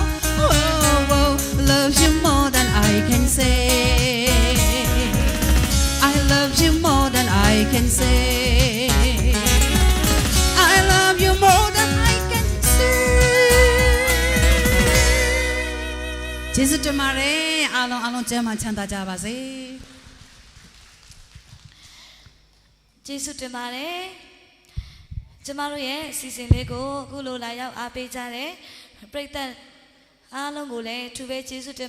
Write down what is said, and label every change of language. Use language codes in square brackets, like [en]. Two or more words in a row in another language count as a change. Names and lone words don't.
[en] Whoa, love you more than I can say. I love you more than I can say. I love you more than I can say. [my] ကျေးဇူးတင်ပါတယ်အားလုံးကျမ်းမှချမ်းသာကြပါစေ ကျေးဇူးတင်ပါတယ်ကျမတို့ရဲ့အစီအစဉ်လေးကိုအခုလိုလာရောက်အားပေးကြတဲ့ပရိသတ်အားလုံးကိုလည်းထူပဲကျေးဇူးတင်